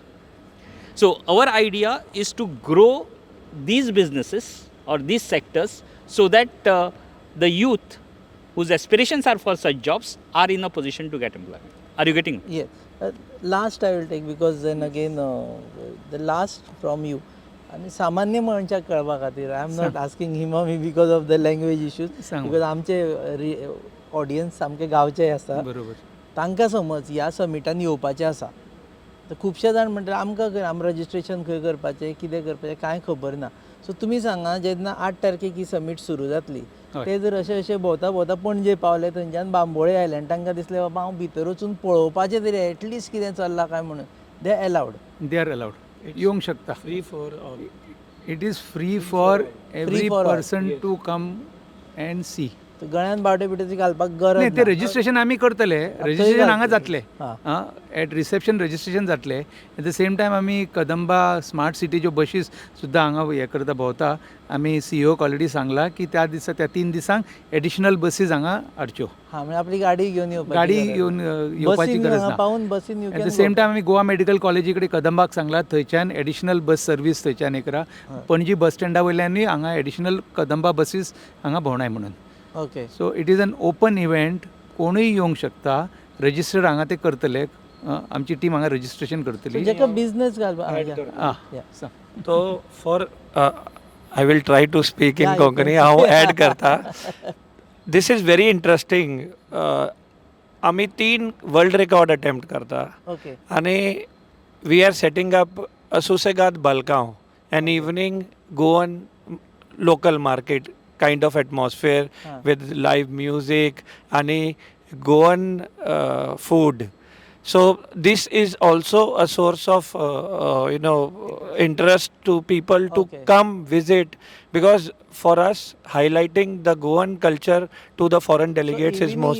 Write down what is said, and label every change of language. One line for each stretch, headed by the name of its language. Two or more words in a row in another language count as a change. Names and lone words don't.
English: So our idea is to grow these businesses or these sectors so that the youth whose aspirations are for such jobs are in a position to get employment. Are you getting? Yeah. Last I will take, because then again the last from you.
Konkani: आणि सामान्य मनशाक कळपा खातीर
English: I am not asking him me because of the language issues,
Konkani: बिकॉज आमचे ऑडियन्स सामके गांवचे आसा, बरोबर. तांकां समज ह्या समिटान येवपाचें आसा, तर खुबशे जाण म्हणटात आमकां खंय आम रजिस्ट्रेशन खंय करपाचें, कितें करपाचें कांय खबर ना. सो तुमी सांगा, जेन्ना 8 तारखेक ही समीट सुरू जातली, ते जर अशे भोंवता भोंवता पणजे पावले, थंयच्यान बांबोळे आयले आनी तांकां दिसलें बाबा हांव भितर वचून पळोवपाचें तरी एटलिस्ट कितें चल्लां काय म्हणून,
English: they allowed. they are allowed,
Konkani: येवंक शकता.
English: Free for all. It is free for every for all. person to come and see.
Konkani: गळ्यान बावटे बिवटे घालपाक गरज नाही, ते ना. रजिस्ट्रेशन आमी करतले, रजिस्ट्रेशन हांगा जातले, हां.
English: at reception registration
Konkani: जातले.
English: at the same time
Konkani: आमी कदंबा स्मार्ट सिटी ज्यो बशीस सुद्दां हांगा हे करता भोंवता, आमी सीईओक ऑलरेडी सांगला की त्या 3 दिसांक
English: additional buses
Konkani: हांगा हाडच्यो. हां, म्हणजे आपली गाडी घेवन येवपाची गाडी गरज. घेवन येवपाची गरज ना. पावून बसीन
English: at the same time
Konkani: आमी गोवा मेडिकल कॉलेजी कडेन कदंबाक सांगला, थंयच्यान
English: additional bus service
Konkani: थंयच्यान एक पणजी बस स्टँडा वयल्यानूय हांगा एडिशनल कदंबा बसीस हांगा भोंवणाय म्हणून. ओके.
English: so it is an open event,
Konkani: कोणूय येवंक शकता. रजिस्टर्ड हांगा ते करतले, आमची टीम हांगा रजिस्ट्रेशन करतली. जेका बिझनेस घालपाक
English: So for I will try to speak in Yeah, you Konkani. can. How add karta? This is very interesting.
Konkani: आम्ही 3
English: world record attempt
Konkani: करता ओके.
English: आणि we are setting up a सुसेगाद बलगांव an evening Goan local market kind of atmosphere with live music and Goan food. So this is also a source of interest to people to come visit, because for us highlighting the Goan culture to the foreign delegates is most.